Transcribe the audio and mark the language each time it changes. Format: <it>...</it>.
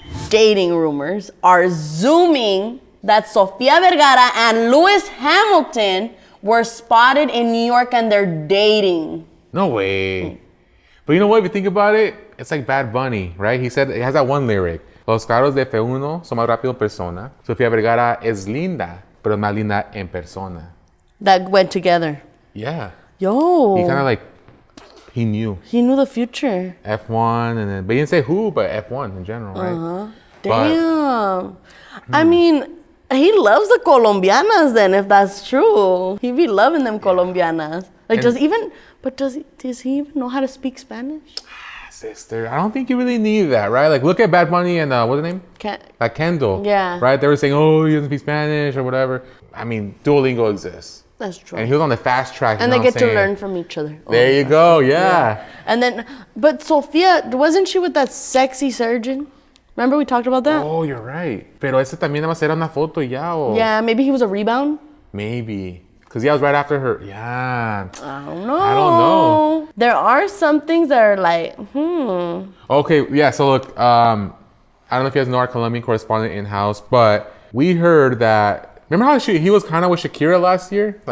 <en>Dating rumors are zooming that Sofia Vergara and Lewis Hamilton were spotted in New York and they're dating. No way. But you know what? If you think about it, it's like Bad Bunny, right? He said, it has that one lyric.</en> <es>Los carros de F1 son más rápido en persona. Sofia Vergara es linda, pero más linda en persona.</es> <en>That went together. Yeah. Yo. He kind of like, he knew. He knew the future. F1, and then, but he didn't say who, but F1 in general, right? Damn. I mean, he loves the Colombianas then, if that's true. He be loving them Colombianas. Like, does he even know how to speak Spanish? Sister, I don't think you really need that, right? Like, look at Bad Bunny and, what's his name? Like Kendall. Yeah. Right? They were saying, oh, he doesn't speak Spanish or whatever. I mean, Duolingo exists. That's true. And he was on the fast track. And they get to learn from each other. There you go, yeah. And then, but Sofia, wasn't she with that sexy surgeon? Remember we talked about that? Oh, you're right.</en> <es>Pero ese también nada más era una foto ya, o...</es> <en>Yeah, maybe he was a rebound. Maybe. Because yeah, it was right after her. Yeah. I don't know. There are some things that are like, Okay, yeah, so look, I don't know if you guys know our Colombian correspondent in-house, but we heard that, remember how he was kind of with Shakira last year?</en>